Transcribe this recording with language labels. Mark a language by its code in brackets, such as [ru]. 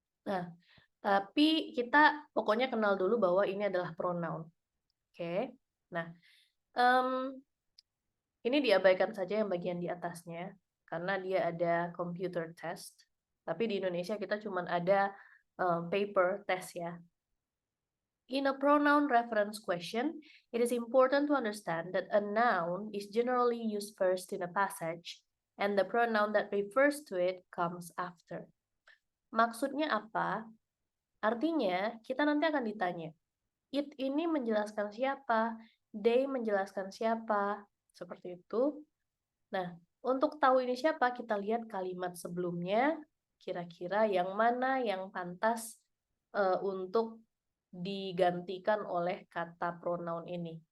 [id] Nah, tapi kita pokoknya kenal dulu bahwa ini adalah pronoun. Oke. Nah, ini diabaikan saja yang bagian di atasnya, karena dia ada computer test. Tapi di Indonesia kita cuma ada paper test ya. [en] In a pronoun reference question, it is important to understand that a noun is generally used first in a passage, and the pronoun that refers to it comes after. [id] Maksudnya apa? Artinya, kita nanti akan ditanya, it ini menjelaskan siapa, they menjelaskan siapa, seperti itu. Nah, untuk tahu ini siapa, kita lihat kalimat sebelumnya, kira-kira yang mana yang pantas untuk digantikan oleh kata pronoun ini.